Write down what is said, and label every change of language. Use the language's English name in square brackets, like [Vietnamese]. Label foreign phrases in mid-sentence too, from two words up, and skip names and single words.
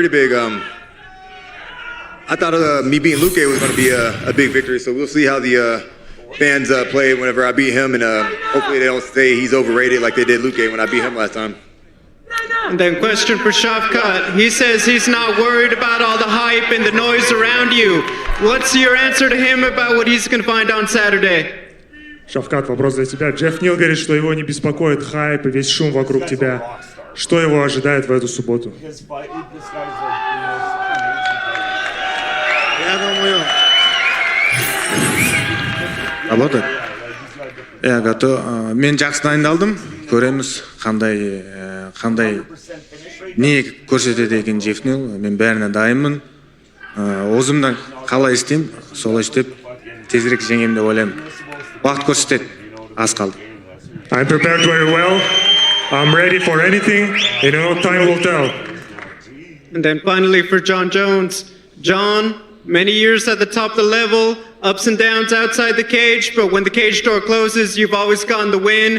[English] I thought me beating Luque was going to be a big victory, so we'll see how the fans play whenever I beat him, and hopefully they don't say he's overrated like they did Luque when I beat him last time. And then question for Shavkat. He says he's not worried about all the hype and the noise around you. What's your answer to him about what he's going to find on Saturday? [Russian] Шавкат, вопрос для тебя. Джефф Нил говорит, что его не беспокоит хайп и весь шум вокруг тебя. Что его ожидает в эту субботу? [Kazakh] Алло, мен жақсы дайындалдым. Көреміз қандай не көрсетеді екен Джефф Нил. Мен бәріне дайынмын. Өзімнен қалай істеймін, солай істеп тезірек жеңемін деп ойлаймын. Уақыт көрсетеді, аз қалды. [English] I'm prepared very well. I'm ready for anything, and time will tell. And then finally for John Jones. John, many years at the top of the level, ups and downs outside the cage, but when the cage door closes, you've always gotten the win.